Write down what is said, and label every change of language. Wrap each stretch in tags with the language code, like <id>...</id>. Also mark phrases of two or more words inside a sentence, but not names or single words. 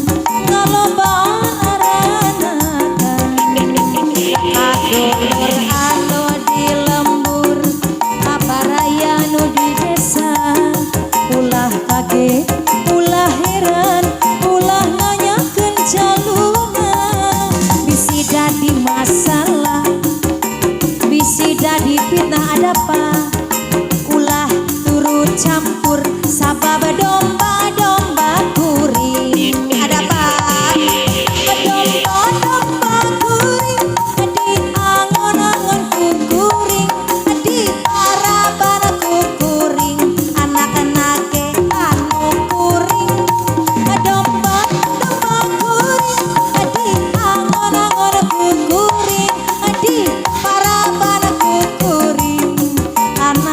<su>aranakan, kadulur anu di lembur, pabaraya anu di desa, ulah kaget, ulah heran, ulah nanyakeun jalurna, bisi dadi masalah, bisi dadi fitnah.</su> <id>Ada apa?</id> <su>Ulah turut campur sabab domba-domba kuring.</su> <id>Ada apa?</id> <su>Domba-domba kuring diangon-angon ku kuring, diparaban ku kuring, anak-anake anu kuring. Domba-domba kuring diangon-angon ku kuring, diparaban ku kuring,</su>